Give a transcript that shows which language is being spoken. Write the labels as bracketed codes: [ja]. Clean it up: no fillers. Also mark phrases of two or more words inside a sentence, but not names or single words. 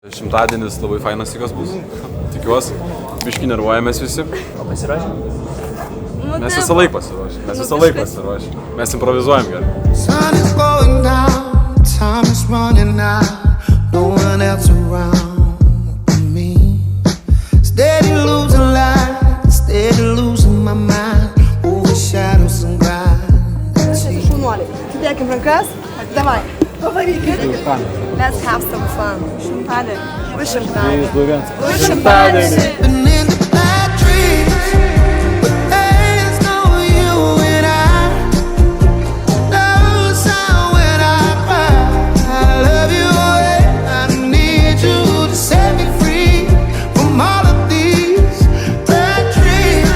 [lt] Šimtadienis labai fainas tikas bus. Tikiuosi. Biški nervuojamės visi. O pasiruošę? Mes visą laiką pasiruošę. Mes improvizuojam gerai. [en] Sun is going down, time is running out, no one else around but me. Steady losing light, steady losing my mind, over shadows and grind. [lt] Šaunuoliai, sudėkim rankas, davai, pavarykit. [en] Let's have some fun. [lt] Šimtadienį. Už šimtadienį. Už šimtadienį. [en] And in the bad dreams, but there's no you and I. No sound when I cry. I love you and I need you to set me free from all of these bad dreams.